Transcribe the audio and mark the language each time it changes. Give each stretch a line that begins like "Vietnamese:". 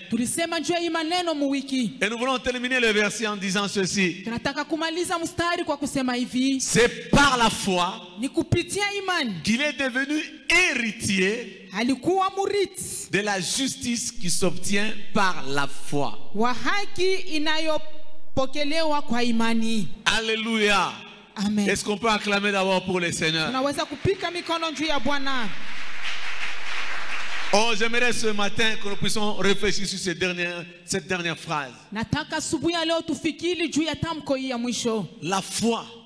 Swahili: Tulisema juu ya hii maneno mu wiki.
French: Et nous voulons terminer le verset en disant ceci.
Swahili: Tunataka kumaliza mstari kwa kusema hivi.
French: C'est par la foi
Swahili: Ni kupitia imani
French: qu'il est devenu héritier
Swahili: alikuwa murithi
French: de la justice qui s'obtient par la foi.
Swahili: wa haki inayopokelewa kwa imani. Alléluia. Amen.
French: Est-ce qu'on peut acclamer d'abord pour le Seigneur?
Swahili: Tunaweza kupika mikono juu ya Bwana.
French: Oh, j'aimerais ce matin que nous puissions réfléchir sur cette dernière phrase.
Swahili: Nataka asubuhi ya leo tufikiri juu ya tamko hii ya mwisho.
French: La foi